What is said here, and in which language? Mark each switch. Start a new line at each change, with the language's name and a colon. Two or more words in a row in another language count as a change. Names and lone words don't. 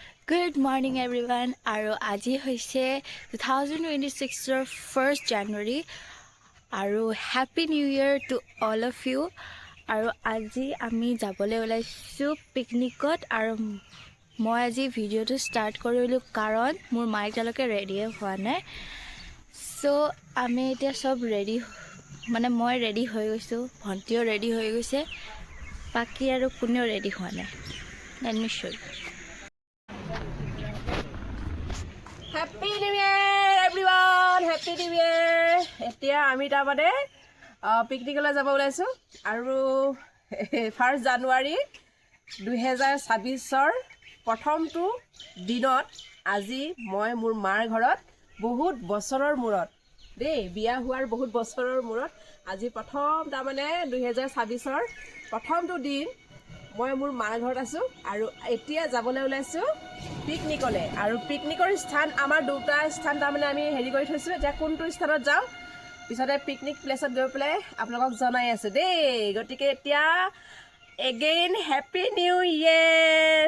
English: Good morning everyone
Assamese: আৰু আজি হৈছে 2026 ৰ 1st January আৰু
English: Happy New Year to all of you
Assamese: আৰু আজি আমি যাবলৈ ওলাইছো পিকনিকত আৰু মই আজি ভিডিঅ'টো ষ্টাৰ্ট কৰিলো কাৰণ মোৰ মাইকলৈকে ৰেডি হোৱা নাই সো আমি এতিয়া সব ৰেডি মানে মই ৰেডি হৈ গৈছো ভন্টিও ৰেডি হৈ গৈছে বাকি আৰু কোনেও ৰেডি হোৱা নাই
English: let me show you Happy New Year everyone! Happy New Year!
Assamese: এতিয়া আমি তাৰমানে পিকনিকলৈ যাব ওলাইছো আৰু 1 জানুৱাৰী 2026 ৰ প্ৰথমটো দিনত আজি মই মোৰ মাৰ ঘৰত বহুত বছৰৰ মূৰত দেই বিয়া হোৱাৰ বহুত বছৰৰ মূৰত আজি প্ৰথম তাৰমানে 2026 ৰ প্ৰথমটো দিন মই মোৰ মাৰ ঘৰত আছো আৰু এতিয়া যাবলৈ ওলাইছো পিকনিকলৈ আৰু পিকনিকৰ স্থান আমাৰ দুটা স্থান তাৰমানে আমি হেৰি কৰি থৈছো এতিয়া কোনটো স্থানত যাওঁ পিছতে পিকনিক প্লেছত গৈ পেলাই আপোনালোকক জনাই আছো দেই গতিকে এতিয়া
English: again Happy New Year